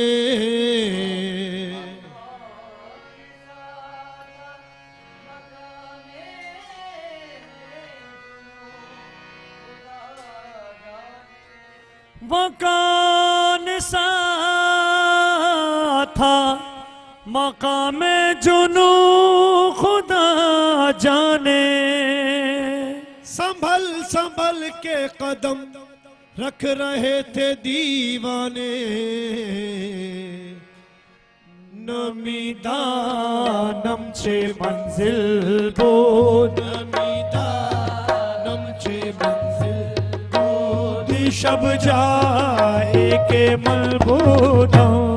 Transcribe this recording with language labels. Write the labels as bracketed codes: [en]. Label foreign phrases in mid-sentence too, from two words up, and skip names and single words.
[ur] وہ کون سا تھا مقام جنوں خدا جانے، سنبھل سنبھل کے قدم رکھ رہے تھے دیوانے، [fa] نمیدانم چه منزل بود شب جایی که مل بودم